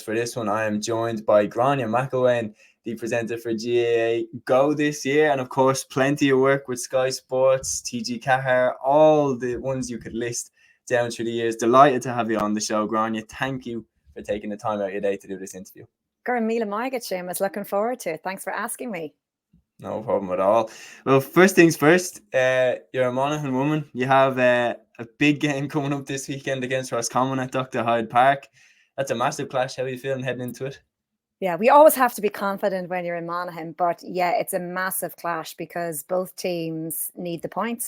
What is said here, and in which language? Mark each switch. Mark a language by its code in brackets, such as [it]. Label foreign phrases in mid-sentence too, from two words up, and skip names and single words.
[en] For this one, I am joined by Gráinne McElwain, the presenter for GAA Go this year, and of course, plenty of work with Sky Sports, TG Cahar, all the ones you could list down through the years. Delighted to have you on the show, Gráinne. Thank you for taking the time out of your day to do this interview. [ga] Gurn míle maigad, Séamus. [en] Looking forward to it. Thanks for asking me. No problem at all. Well, first things first, you're a Monaghan woman. You have a big game coming up this weekend against Roscommon at Dr. Hyde Park. That's a massive clash. How are you feeling heading into it? Yeah, we always have to be confident when you're in Monaghan, but yeah, it's a massive clash because both teams need the points.